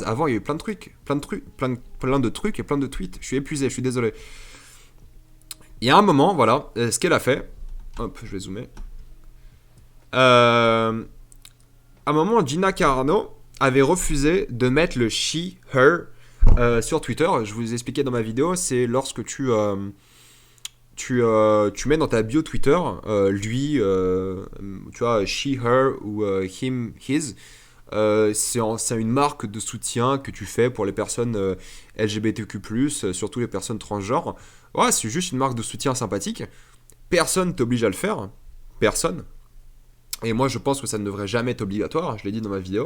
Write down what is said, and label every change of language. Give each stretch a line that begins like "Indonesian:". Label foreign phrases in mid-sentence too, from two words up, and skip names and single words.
French: Avant, il y a eu plein de trucs, plein de trucs et plein de tweets. Je suis épuisé, je suis désolé. Il y a un moment, voilà, ce qu'elle a fait. Hop, je vais zoomer. À un moment, Gina Carano avait refusé de mettre le
English: she, her
French: sur Twitter. Je vous ai expliqué dans ma vidéo, c'est lorsque tu mets dans ta bio Twitter lui, tu vois,
English: she, her ou him, his.
French: C'est une marque de soutien que tu fais pour les personnes LGBTQ+, surtout les personnes transgenres. Ouais, c'est juste une marque de soutien sympathique. Personne t'oblige à le faire. Personne. Et moi, je pense que ça ne devrait jamais être obligatoire. Je l'ai dit dans ma vidéo.